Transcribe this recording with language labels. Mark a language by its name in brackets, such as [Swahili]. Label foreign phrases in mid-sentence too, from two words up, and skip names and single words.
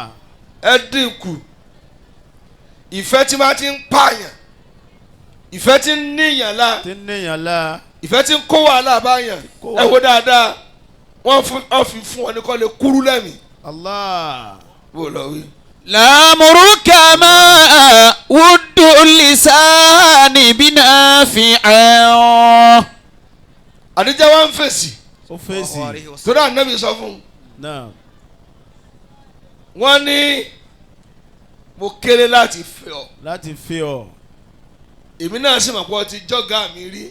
[Yoruba] ẹ dínkù ìfẹ́ tí máa ti ń pààyàn ìfẹ́ tí ń níyàn la tí ń níyàn la. ìfẹ́ tí ń kó wàhálà báyàn Kó ẹ wo dáadáa wọ́n fi fún ọ ní kọ́ lè kúrú lẹ́mìí Allah. bó lọ wí. [Arabic] لأمرك ما ود اللسان بنافع. [Yoruba] àdìjẹ́ wa ń fèsì ó fèsì. torí ànábì sọ fún un náà wọ́n ní mo kéré láti fẹ́ ọ láti fẹ́ ọ. èmi náà sì mọ̀ pé ọ ti jọ́gà mi rí